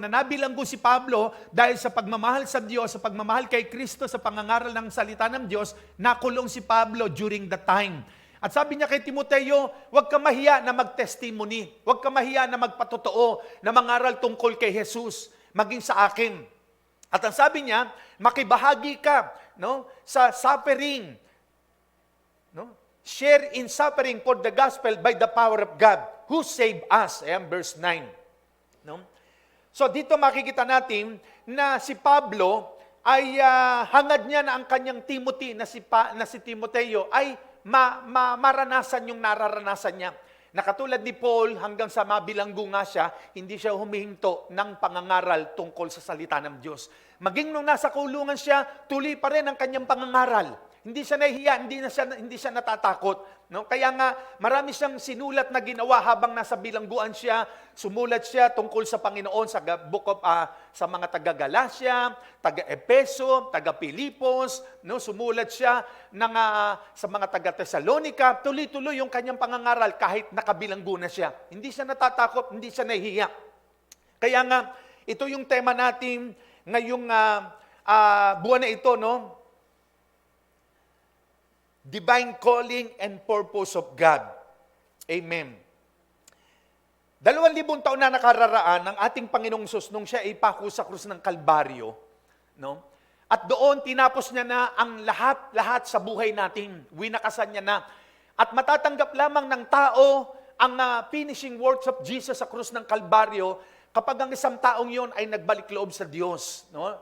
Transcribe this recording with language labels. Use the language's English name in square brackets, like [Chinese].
[Filipino] Na nabilanggo si Pablo dahil sa pagmamahal sa Diyos, sa pagmamahal kay Kristo, sa pangangaral ng salita ng Diyos, nakulong si Pablo [English] during that time. [Filipino] At sabi niya kay Timoteo, huwag kang mahiya na mag-testimony, huwag kang mahiya na magpatotoo, na mangaral tungkol kay Jesus, maging sa akin. At ang sabi niya, makibahagi ka, no, sa suffering, no? [English] Share in suffering for the gospel by the power of God who saved us. [Filipino] Ayan, verse 9. No? So dito makikita natin na si Pablo ay hangad niya na ang kanyang Timothy na si Timoteo ay maranasan yung nararanasan niya. Na katulad ni Paul, hanggang sa mabilanggo nga siya, hindi siya humihinto ng pangangaral tungkol sa salita ng Diyos. Maging nung nasa kulungan siya, tuloy pa rin ang kanyang pangangaral. Hindi siya nahihiya, hindi siya natatakot. No? Kaya nga, marami siyang sinulat na ginawa habang nasa bilangguan siya. Sumulat siya tungkol sa Panginoon sa book of, sa mga taga-Galacia, taga-Epeso, taga-Pilipos. No? Sumulat siya sa mga taga-Thessalonica. Tuloy-tuloy yung kanyang pangangaral kahit nakabilanggo na siya. Hindi siya natatakot, hindi siya nahihiya. Kaya nga, ito yung tema natin ngayong buwan na ito, no? [English] Divine calling and purpose of God. Amen. [Filipino] 2,000 taon na nakararaan ng ating Panginoong Sus nung siya ay pako sa krus ng Kalbaryo, no? At doon tinapos niya na ang lahat sa buhay natin. Winakasan niya na. At matatanggap lamang ng tao ang [English] finishing works of Jesus [Filipino] sa krus ng Kalbaryo kapag ang isang taong yon ay nagbalik loob sa Diyos, no?